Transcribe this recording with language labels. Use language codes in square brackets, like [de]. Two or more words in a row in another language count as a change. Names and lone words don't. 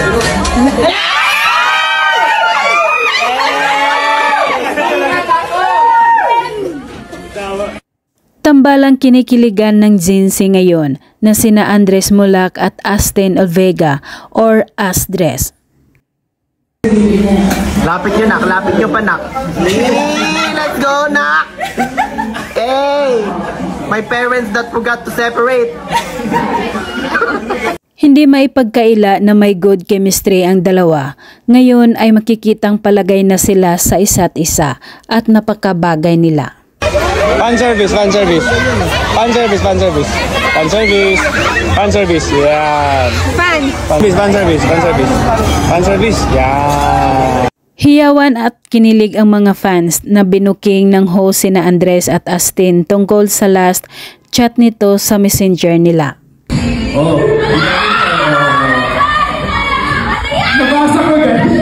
[tl] Tambalang kinikiligan ng Jinxie ngayon na sina Andres Mulak at Astin Olvega or Asdres. Lapit nyo nak, lapit nyo pa nak. [en] Let's go nak! Hey! My parents that forgot to separate. [tl] Hindi maipagkaila na may [en] good chemistry [tl] ang dalawa. Ngayon ay makikitang palagay na sila sa isa't isa at napakabagay nila. [en] Fan service, fan service. Fan service, fan service. Fan service. Fan service, yan. Fan service, fan service, fan service. Fan service, yan. [tl] Hiyawan at kinilig ang mga fans na binuking ng host sina Andres at Astin tungkol sa [en] last chat [tl] nito sa messenger nila. Oh. Nabasa ko yan.